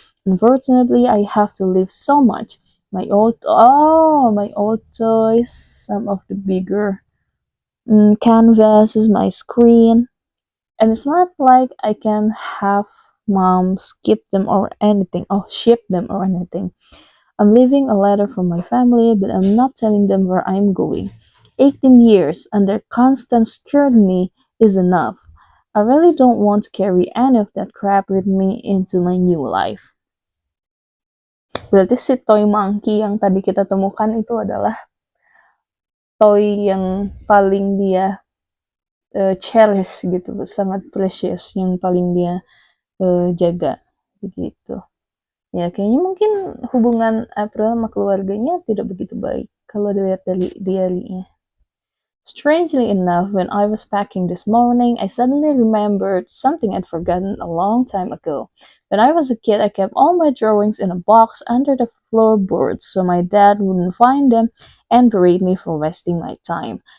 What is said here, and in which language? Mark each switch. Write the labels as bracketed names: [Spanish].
[English] Unfortunately, I have to leave so much. My old toys, some of the bigger canvases, my screen, and it's not like I can have mom skip them or anything, or ship them or anything. I'm leaving a letter from my family, but I'm not telling them where I'm going. 18 years under constant scrutiny is enough. I really don't want to carry any of that crap with me into my new life. [Indonesian] Berarti si toy monkey yang tadi kita temukan itu adalah toy yang paling dia cherish gitu, sangat precious, yang paling dia jaga begitu. Ya kayaknya mungkin hubungan April sama keluarganya tidak begitu baik kalau dilihat dari diary-nya. [English] Strangely enough, when I was packing this morning, I suddenly remembered something I'd forgotten a long time ago. When I was a kid, I kept all my drawings in a box under the floorboards so my dad wouldn't find them and berate me for wasting my time.